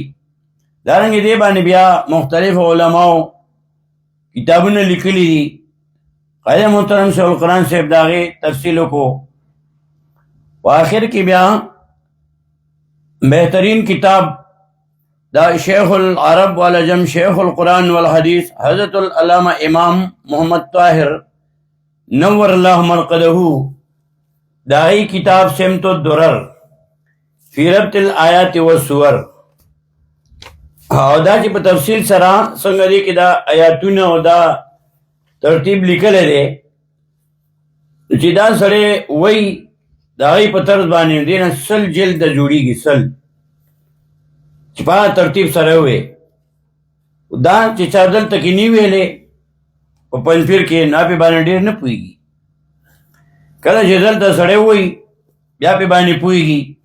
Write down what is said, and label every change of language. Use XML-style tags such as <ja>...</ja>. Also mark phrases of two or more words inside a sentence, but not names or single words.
<ps>دارنګې دې باندې بیا مختلف علماو کتابونه لیکلي دي. قاری محترم شیخ القرآن صاحب د هغې تفصیل وکړو. په آخر کې بیا بهترین کتاب دا</ps> <ar>شیخ العرب والعجم شیخ القرآن والحدیث</ar> <ps>حضرت العلامہ امام محمد طاہر</ps> <ar>نور اللہ مرقدہ</ar> <ps>داغی کتاب سمت الدرر فی ربط الآیات والسور او دا چې په تفصیل سره څنګه دی کې دا آیاتونه او دا ترتیب لیکلی دی چې دا سړی وایي د هغې په طرز باندې دې نه 100 جلده جوړېږي 100 چې په هغه ترتیب سره ووایي دا چې چا دلته کې نی ویلې په پنځپیر کې نا پې باندې ډېر نه پوهېږي کله چې دلته سړی وایي بیا پې باندې پوهېږي</ps>